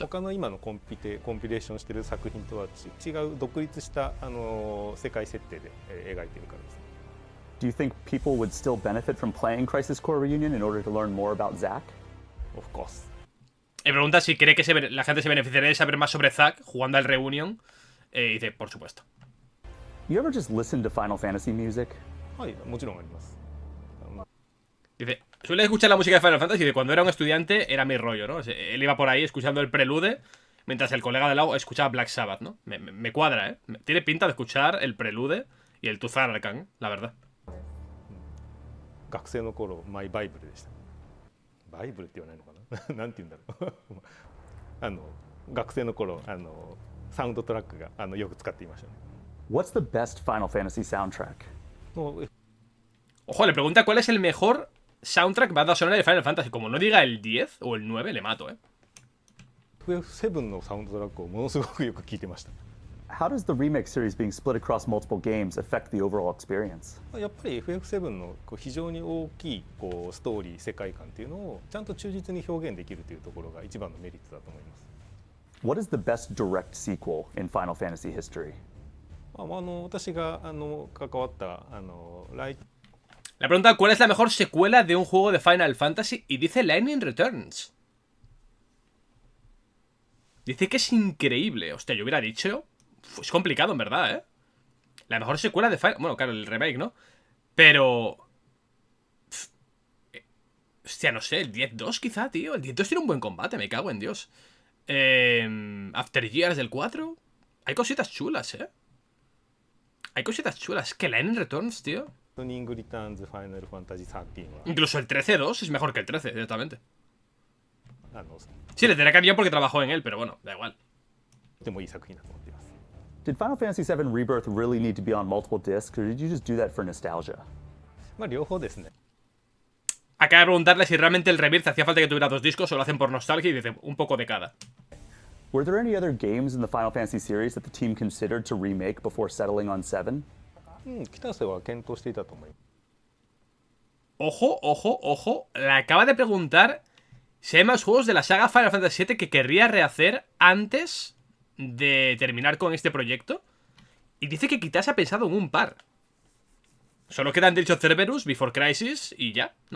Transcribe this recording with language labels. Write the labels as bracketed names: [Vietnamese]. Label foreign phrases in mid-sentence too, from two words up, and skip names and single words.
[Japanese] 他の今のコンピレーションしている作品とは違う独立した世界設定で描いているからですね。 [English] Do you think people would still benefit from playing Crisis Core Reunion in order to learn more about Zack? Of course. [Spanish] Y pregunta si cree que la gente se beneficiaría de saber más sobre Zack jugando al Reunion. Y dice, por supuesto. [English] You ever just listen to Final Fantasy music? [Japanese] はい、もちろんあります。 [Spanish] Dice, suele escuchar la música de Final Fantasy y de cuando era un estudiante era mi rollo, ¿no? Él iba por ahí escuchando el prelude mientras el colega de lado escuchaba Black Sabbath, ¿no? Me cuadra, ¿eh? Tiene pinta de escuchar el prelude y el Tuzan Arcan, la verdad. [Japanese] 学生の頃マイバイブルでした。バイブルって言わないのかななんて言うんだろう学生の頃サウンドトラックがよく使っていましたね。 [English] What's the best Final Fantasy soundtrack? [Spanish] Ojo, le pregunta cuál es el mejor soundtrack banda sonora de Final Fantasy. Como no diga el 10 o el 9, le mato, [Japanese] FF7 のサウンドトラックをものすごくよく聞いてました。 [English] How does the remake series being split across multiple games affect the overall experience? [Japanese] やっぱり FF7 の非常に大きいストーリー世界観っていうのをちゃんと忠実に表現できるというところが一番のメリットだと思います。 [English] What is the best direct sequel in Final Fantasy history? [Japanese] 私が関わった [Spanish] La pregunta, ¿cuál es la mejor secuela de un juego de Final Fantasy? Y dice Lightning Returns. Dice que es increíble. Hostia, yo hubiera dicho... Es complicado, en verdad, ¿eh? La mejor secuela de Final... Bueno, claro, el remake, ¿no? Pero... Hostia, no sé, el 10-2 quizá, tío. El 10-2 tiene un buen combate, me cago en Dios. After Years del 4. Hay cositas chulas, ¿eh? Hay cositas chulas. Es que Lightning Returns, tío. Final Fantasy 13 Incluso el 13-2 es mejor que el 13, directamente. Sí, le tendré cariño porque trabajó en él, pero bueno, da igual. [English] Did Final Fantasy VII Rebirth really need to be on multiple discs, or did you just do that for nostalgia? [Japanese] 両方ですね。 [Spanish] Acaba de preguntarle si realmente el Rebirth hacía falta que tuviera 2 discos o lo hacen por nostalgia y dice un poco de cada. [English] Were there any other games in the Final Fantasy series that the team considered to remake before settling on 7? [Japanese] 北瀬は検討していたと思います。 [Spanish] Ojo, ojo, ojo. Le acaba de preguntar si hay más juegos de la saga Final Fantasy VII que querría rehacer antes de terminar con este proyecto. Y dice que quizás ha pensado en un par. Solo quedan Tales of Cerberus, Before Crisis y ya, ¿no?